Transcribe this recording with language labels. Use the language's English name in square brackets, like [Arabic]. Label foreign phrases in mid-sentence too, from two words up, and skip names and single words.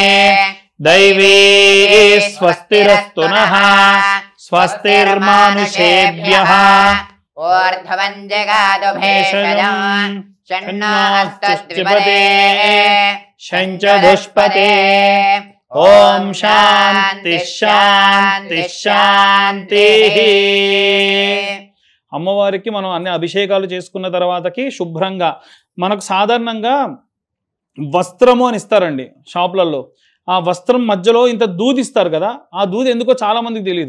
[Sanskrit] दैवी स्वस्तिरस्तु नः स्वस्तिर्मानुषेभ्यः ऊर्ध्वं जगातु भेषजं षण्णास्तस्त्रिपदे शञ्च दुष्पते. ओम शांति शांति శాంతిః. [Telugu] అమ్మవారికి మనం అన్ని అభిషేకాలు చేసుకున్న తర్వాతకి శుభ్రంగా మనకు సాధారణంగా వస్త్రము అని ఇస్తారండి షాపులలో. ఆ వస్త్రం మధ్యలో ఇంత దూది ఇస్తారు కదా, ఆ దూది ఎందుకో చాలా మందికి తెలియదు.